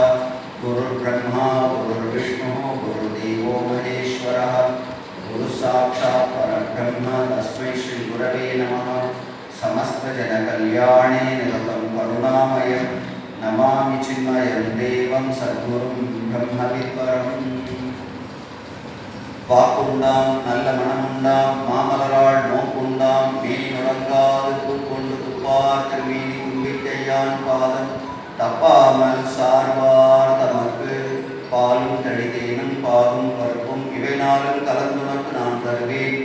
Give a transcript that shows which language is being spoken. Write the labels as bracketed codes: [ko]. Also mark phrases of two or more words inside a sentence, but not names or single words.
[sa] गुरुर्ब्रह्मा गुरुर्विष्णुः गुरुर्देवो महेश्वरः गुरुसाक्षात् परब्रह्म तस्मै श्री गुरवे नमः। समस्तजनकल्याणे निरतं करुणामयं नमामि चिन्मयं देवं सद्गुरुं ब्रह्मविद्वरम्। [ta] வாக்குண்டாம் நல்ல மனமுண்டாம் மாமலராள் நோக்குண்டாம் மேனி நுடங்காது பூக்கொண்டு துப்பார் திருமேனி கும்பிக்கையான் பாதம் தப்பாமல் சார்வார் தமக்கு பாலும் தடிதேனும் பாகும் பருப்பும் இவை நாளும் கலந்துனக்கு நான் தருவேன்.